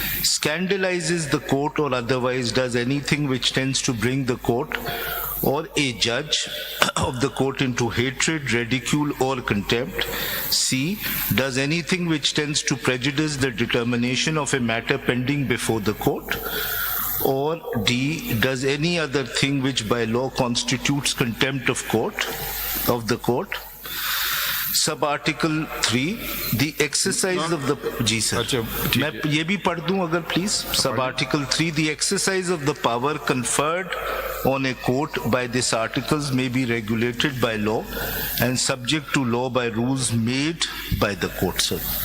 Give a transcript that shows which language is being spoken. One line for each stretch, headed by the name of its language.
English: Scandalizes the court or otherwise does anything which tends to bring the court or a judge of the court into hatred, ridicule, or contempt. C. Does anything which tends to prejudice the determination of a matter pending before the court. Or D. Does any other thing which by law constitutes contempt of the court. Sub-article 3. The exercise of the...
Urdu: جی سر میں یہ بھی پڑھ دوں اگر please.
English: Sub-article 3. The exercise of the power conferred on a court by this articles may be regulated by law and subject to law by rules made by the court, sir.